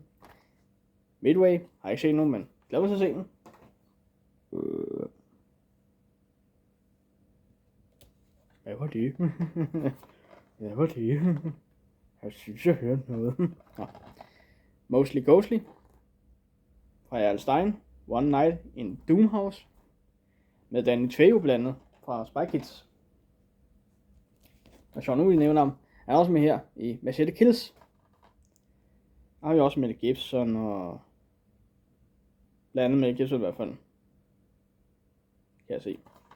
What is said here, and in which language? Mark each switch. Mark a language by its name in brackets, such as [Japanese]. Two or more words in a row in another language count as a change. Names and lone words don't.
[Danish] Midway har jeg ikke set nogen, men glæder mig til at se den. Hvad var det? Hvad var det? Jeg synes, jeg hørte noget. Mostly Ghostly fra R.L. Stine. One Night in Doomhouse med Danny Trejo blandet fra Spy Kids. Og Sean Uli nævner ham. Han er også med her i Machete Kills. Der har vi også Mel Gibson og blandet Mel Gibson i hvert fald. Kan jeg se.